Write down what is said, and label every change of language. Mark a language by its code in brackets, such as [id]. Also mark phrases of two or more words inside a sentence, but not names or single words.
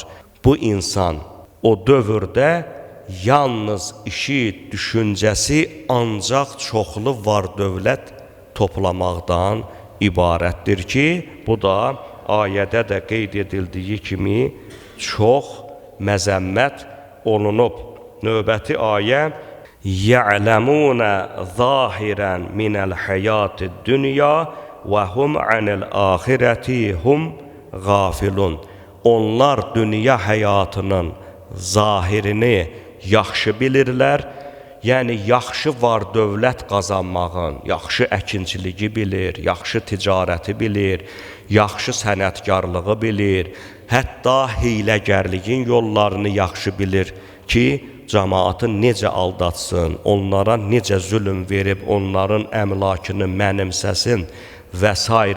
[az] Bu insan o dövrdə yalnız işi, düşüncəsi ancaq çoxlu var dövlət toplamaqdan ibarətdir ki, bu da ayədə də qeyd edildiyi kimi çox məzəmmət olunub. Növbəti ayə [ar] يَعْلَمُونَ ظَاهِرًا مِنَ الْحَيَاةِ الدُّنْيَا وَهُمْ عَنِ الْآخِرَةِ هُمْ غَافِلُونَ. [az] Onlar dünya həyatının zahirini yaxşı bilirlər, yəni yaxşı var dövlət qazanmağın, yaxşı əkinçiliyi bilir, yaxşı ticarəti bilir, yaxşı sənətkarlığı bilir, hətta hiyləgərliyin yollarını yaxşı bilir ki, cəmaatı necə aldatsın, onlara necə zülm verib, onların əmlakını mənimsəsin və s.